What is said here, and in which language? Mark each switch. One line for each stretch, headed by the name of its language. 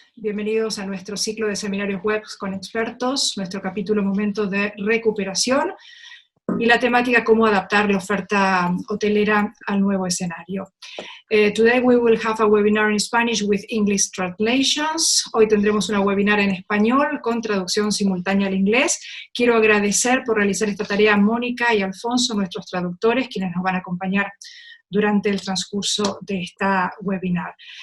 Spanish: Bienvenidos a nuestro ciclo de seminarios web con expertos, nuestro capítulo Momento de Recuperación y la temática cómo adaptar la oferta hotelera al nuevo escenario.
English: Today we will have a webinar in Spanish with English translations.
Spanish: Hoy tendremos una webinar en español con traducción simultánea al inglés. Quiero agradecer por realizar esta tarea a Mónica y Alfonso, nuestros traductores, quienes nos van a acompañar durante el transcurso de esta webinar.